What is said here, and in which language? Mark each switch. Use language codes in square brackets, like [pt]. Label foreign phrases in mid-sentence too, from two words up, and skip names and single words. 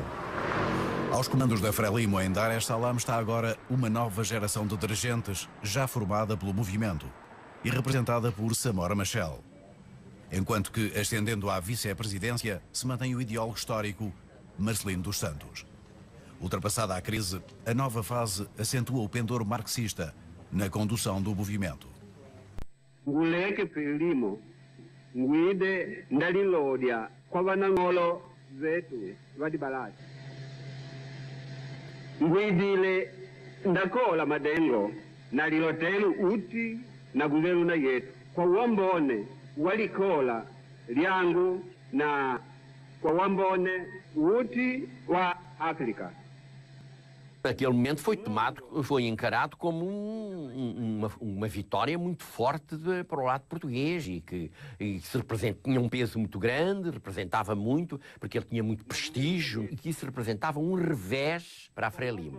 [pt] Aos comandos da Frelimo em Dar es Salaam está agora uma nova geração de dirigentes, já formada pelo movimento e representada por Samora Machel. Enquanto que, ascendendo à vice-presidência, se mantém o ideólogo histórico Marcelino dos Santos. Ultrapassada a crise, a nova fase acentua o pendor marxista na condução do movimento. [kde] Nguleke Frelimo, nguide ndalilodia kwa vanang'olo vetu vadibalati. Nguidile ndakola madengo nalilotelu uti na guvelu na yetu kwa wambone walikola lyangu na kwa wambone uti wa África. [pt] Naquele momento foi encarado como uma vitória muito forte para o lado português e que tinha um peso muito grande, representava muito, porque ele tinha muito prestígio e que isso representava um revés para a Frelimo.